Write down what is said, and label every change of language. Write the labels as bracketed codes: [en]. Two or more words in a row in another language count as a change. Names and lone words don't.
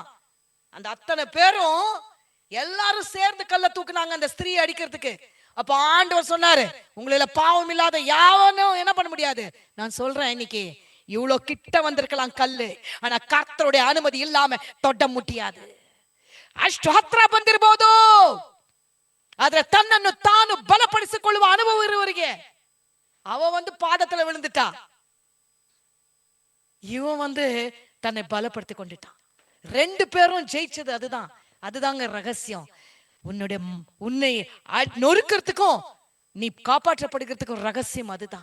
[ta] அந்த அத்தனை பேரும் எல்லாரும் சேர்ந்து கல்லை தூக்குனாங்க அந்த ஸ்திரீ அடிக்கிறதுக்கு. அப்ப ஆண்டவர் சொன்னாரு, உங்களில பாவம் இல்லாத யாவனும் என்ன பண்ண முடியாது. நான் சொல்றேன், இன்னைக்கு இவ்வளவு கிட்ட வந்திருக்கலாம் கல்லு, ஆனா கர்த்தருடைய அனுமதி இல்லாம தொட முடியாது. [kn] ಅಷ್ಟು ಹತ್ರ ಬಂದಿರಬಹುದು, ಆದ್ರೆ ತನ್ನನ್ನು ತಾನು ಬಲಪಡಿಸಿಕೊಳ್ಳುವ ಅನುಭವ ಇರುವವರಿಗೆ [ta] அவ பாதத்துல விழுந்துட்டா, இவன் தன்னை பலப்படுத்தி கொண்டுட்டான். 2 பேரும் ஜெயிச்சது அதுதாங்க ரகசியம். உன்னை நொறுக்கிறதுக்கும் நீ காப்பாற்றப்படுகிறதுக்கும் ரகசியம் அதுதான்.